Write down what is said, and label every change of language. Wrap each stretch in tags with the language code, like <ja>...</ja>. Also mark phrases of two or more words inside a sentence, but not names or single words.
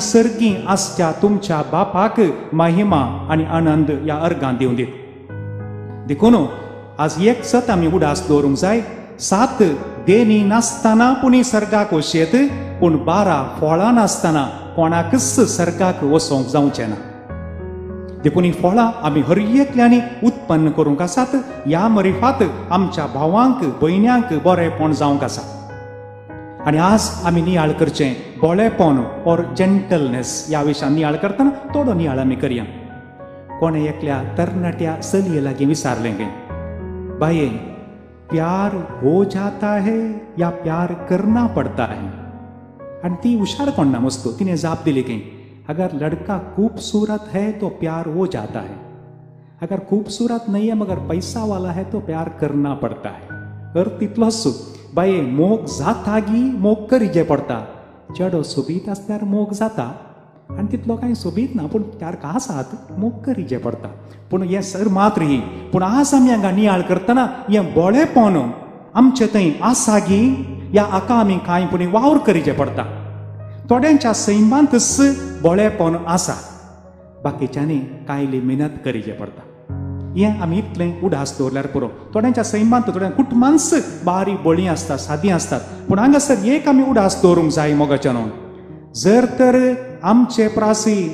<kok>सर्गी आसच्या तुमच्या बापाक महिमा आनी आनंद ह्या अर्गां दिवन दीत देखून आज एक सत आमी उडास दवरूंक जाय 7 देणी नासतना पुणी सर्गाक वचेत पूण 12 फळां नासतना कोणाकच सर्गाक वचोंक जावचें ना देखून ही फळां आमी हर एकल्यांनी उत्पन्न करूंक आसात ह्या मरिफात आमच्या भावांक भयण्यांक बरेपण जावंक आसा आनी आज आमी नियाळ करचें बोळेपण और जेंटलनेस ह्या विशयान नियाळ करतना थोडो नियाळ आमी करया कोणे एकल्या तरणाट्या चलये लागीं विचारलें गे बाये</kok> <hi>प्यार हो जाता है या प्यार करना पड़ता</hi> <kok>है आनी ती हुशार कोण ना मस्तो तिने जाप दिली गे</kok> <hi>अगर लड़का खूबसूरत है तो प्यार हो जाता है अगर खूबसूरत नहीं है मगर पैसा वाला है तो प्यार करना पड़ता है</hi> <kok>अर्थ तितलोच बाये मोग जातागी मोग करिजे पडटा चेडो सोबीत आसल्यार मोग जाता आनी तितलो कांय सोबीत ना पूण</kok> <hi>प्यार का</hi> <kok>आसात मोग करिजे पडटा पूण हें सर मात्र ही पूण आज आमी हांगा नियाळ करतना हें बोळेपण आमचे थंय आसागी ह्या हाका आमी कांय पुणी वावर करिजे पडटा थोड्यांच्या सैमांतच बोळेपण आसा बाकीच्यांनी कायली मेहनत करिजे पडटा हें आमी इतलें उडास दवरल्यार पुरो थोड्यांच्या सैमांत थोड्या कुटुंबांच बारी बळी आसता सादी आसतात पूण हांगासर एक आमी उडास दवरूंक जाय मोगाच्या न्हू जर तर आमचे प्रासी</kok>